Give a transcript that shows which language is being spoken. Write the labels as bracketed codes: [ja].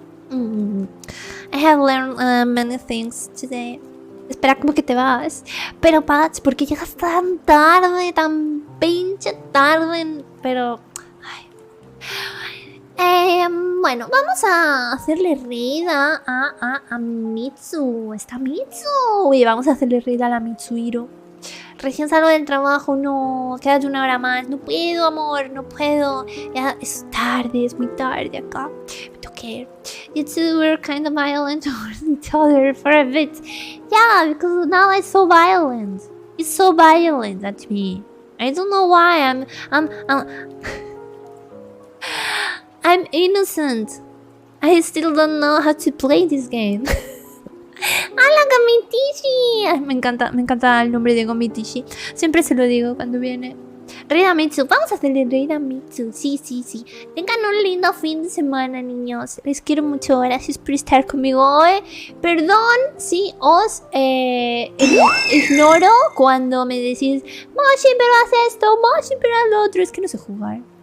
[en] I have learned many things today. [es] Espera, como que te vas. Pero Patch, ¿por qué llegas tan tarde, tan pinche tarde? Pero bueno, vamos a hacerle raid a Mitsu. Está Mitsu. Y vamos a hacerle raid a la Mitsuhiro. Recién salgo del trabajo, no. Quédate una hora más. No puedo, amor, no puedo. Ya es tarde, es muy tarde acá. Me tengo que ir. [en] You two were kind of violent towards each other for a bit. Yeah, because now it's so violent. It's so violent at me. I don't know why. I'm innocent. I still don't know how to play this game. I [es] Ay, me encanta el nombre de Gomitishi. Siempre se lo digo cuando viene. Ridamitsu, vamos a hacerle Ridamitsu. Sí. Tengan un lindo fin de semana, niños. Les quiero mucho. Gracias por estar conmigo hoy. Perdón si os ignoro cuando me decís, Moshi, pero haz esto, Moshi, pero haz lo otro. Es que no sé jugar.